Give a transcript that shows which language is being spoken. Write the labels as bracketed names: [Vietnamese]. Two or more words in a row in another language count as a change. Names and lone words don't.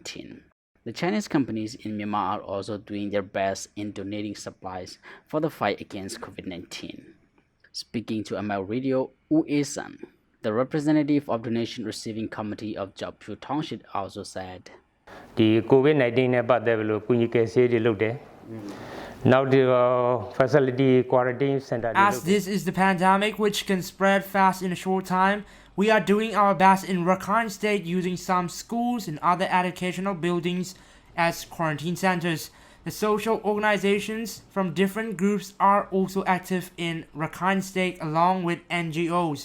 [English] The Chinese companies in Myanmar are also doing their best in donating supplies for the fight against COVID-19. Speaking to Amyotha Radio, Wu Esan, the representative of Donation Receiving Committee of Kyaukphyu Township, also said, [Burmese] ဒီ COVID-19 နဲ့ပတ်သက်လို့ကုညီကယ်ဆေးတွေလုပ်တယ် [English] Now the facility quarantine center. As this is the pandemic which can spread fast in a short time, we are doing our best in Rakhine State using some schools and other educational buildings as quarantine centers. The social organizations from different groups are also active in Rakhine State along with NGOs.